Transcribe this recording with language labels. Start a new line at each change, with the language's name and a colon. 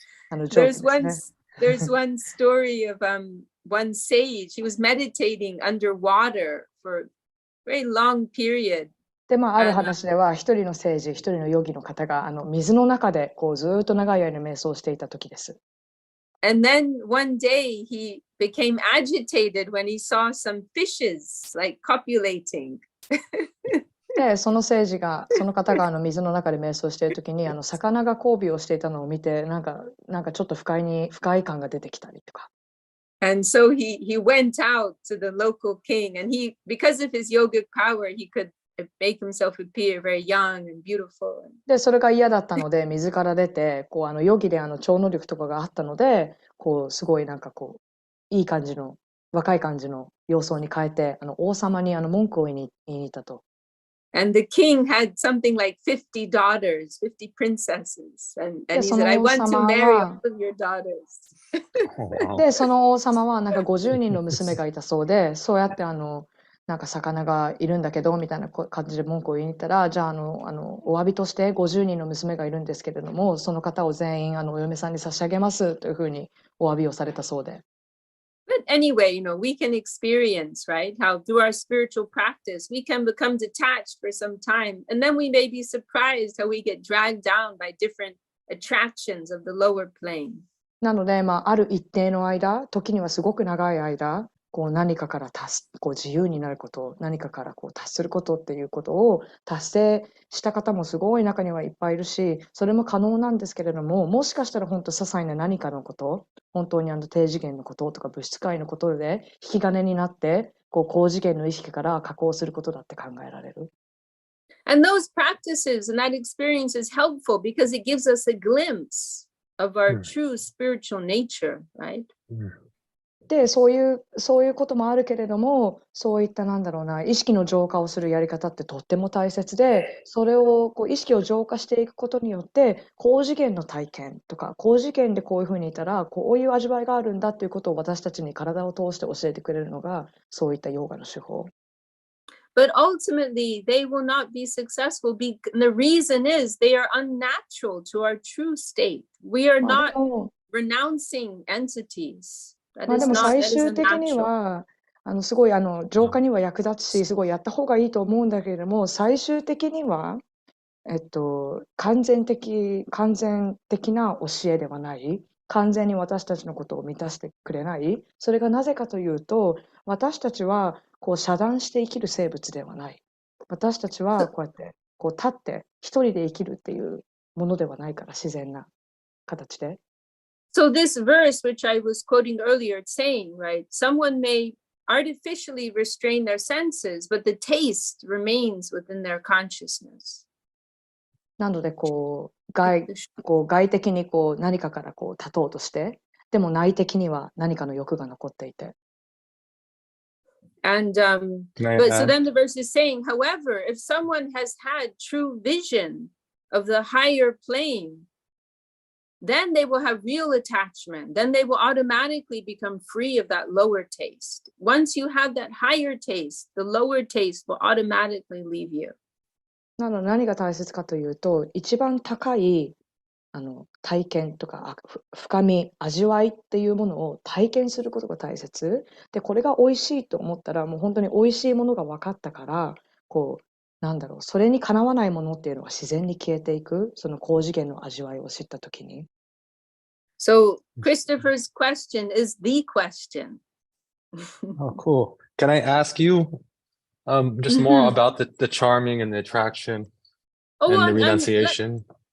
English: There's one story of one sage. He was meditating underwater for a very long period.
Japanese: で、ある話では一人の聖人、一人のヨギの方が水の中でこうずっと長い間瞑想していた時です。
English: And then one day he became agitated when he saw some fishes like copulating.
Japanese: で、その方が水の中で瞑想している時に魚が交尾をしていたのを見てなんかちょっと不快感が出てきたりとか。
English: And so he went out to the local king, and because of his yogic power, he could make himself appear very young and beautiful.
Japanese: で、それが嫌だったので水から出てこうヨギで超能力とかがあったのでこうすごいなんかこういい感じの若い感じの様相に変えて王様に文句を言いに行ったと。
English: And the king had something like 50 daughters, 50 princesses. And he said, I want to marry all of your daughters.
Japanese: で、その王様はなんか50人の娘がいたそうで、そうやってなんか魚がいるんだけどみたいな感じで文句を言いに行ったら、じゃあお詫びとして50人の娘がいるんですけれども、その方を全員お嫁さんに差し上げますというふうにお詫びをされたそうで。
English: But anyway, we can experience, right, how through our spiritual practice, we can become detached for some time. And then we may be surprised how we get dragged down by different attractions of the lower plane.
Japanese: なので、ある一定の間、時にはすごく長い間、こう何かからこう自由になること、何かからこう達することっていうことを達成した方もすごい中にはいっぱいいるし、それも可能なんですけれども、もしかしたら本当些細な何かのこと、本当に低次元のこととか物質界のことで引き金になって、こう高次元の意識から加工することだって考えられる。
English: And those practices and that experience is helpful because it gives us a glimpse of our true spiritual nature, right?
Japanese: で、そういうこともあるけれども、そういった意識の浄化をするやり方ってとっても大切で、それをこう意識を浄化していくことによって、高次元の体験とか、高次元でこういうふうにいたら、こういう味わいがあるんだっていうことを私たちに体を通して教えてくれるのが、そういったヨガの手法。
English: But ultimately, they will not be successful. The reason is they are unnatural to our true state. We are not renouncing entities.
Japanese: でも最終的にはすごい浄化には役立つし、すごいやった方がいいと思うんだけれども、最終的には完全的な教えではない、完全に私たちのことを満たしてくれない。それがなぜかというと、私たちはこう遮断して生きる生物ではない。私たちはこうやってこう立って一人で生きるっていうものではないから、自然な形で。
English: So this verse, which I was quoting earlier, it's saying, right, someone may artificially restrain their senses, but the taste remains within their consciousness.
Japanese: なので外的に何かから立とうとして、でも内的には何かの欲が残っていて。
English: And but so then the verse is saying, however, if someone has had true vision of the higher plane, then they will have real attachment. Then they will automatically become free of that lower taste. Once you have that higher taste, the lower taste will automatically leave you.
Japanese: なので何が大切かというと、一番高い体験とか深み、味わいっていうものを体験することが大切で、これが美味しいと思ったらもう本当に美味しいものが分かったから、それにかなわないものっていうのは自然に消えていく、その高次元の味わいを知ったときに。
English: So Christopher's question is the question. Oh, cool. Can I ask you just more about the charming and the attraction and the renunciation?